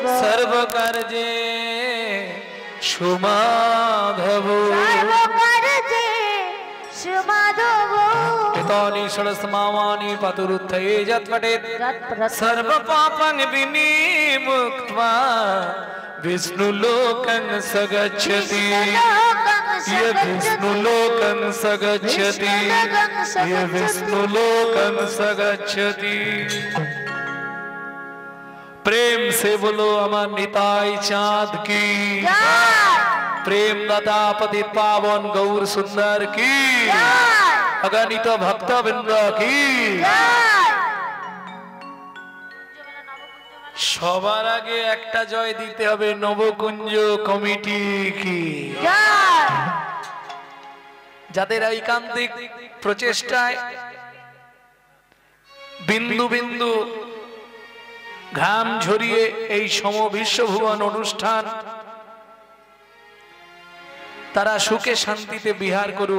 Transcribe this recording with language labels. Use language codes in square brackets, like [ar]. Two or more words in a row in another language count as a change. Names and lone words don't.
[sa] সর্বকার্যে সুমাধব সর্বকার্যে সুমাধব। পিতানি ষড়সমামানি পতুরুত্থয়ে যৎপঠেৎ সর্ব পাপং বিনিমুক্ত্বা विष्णुलोकं सगच्छति ये विष्णुलोकं सगच्छति ये विष्णुलोकं सगच्छति। [hi] प्रेम से बोलो अमर निताई चाँद की, प्रेम दाता पति पावन गौर सुंदर की, अगणित भक्त वृंद की। [bn] সবার আগে একটা জয় দিতে হবে নবকুঞ্জ কমিটি কি, যাদের ঐকান্তিক প্রচেষ্টায় বিন্দু বিন্দু ঘাম ঝরিয়ে এই সমবিশ্বভুবন অনুষ্ঠান তারা সুখে শান্তিতে বিহার করুক।